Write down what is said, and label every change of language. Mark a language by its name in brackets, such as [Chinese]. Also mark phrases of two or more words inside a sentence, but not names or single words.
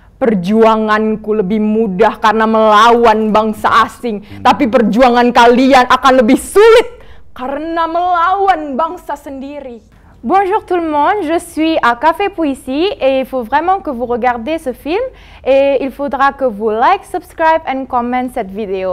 [Indonesian] Perjuanganku lebih mudah karena melawan bangsa asing, tapi perjuangan kalian akan lebih sulit karena melawan bangsa sendiri. [French] Bonjour tout le monde, je suis à Café Poésie et il faut vraiment que vous regardez ce film et il faudra que vous [English] like, subscribe and comment [French] cette vidéo.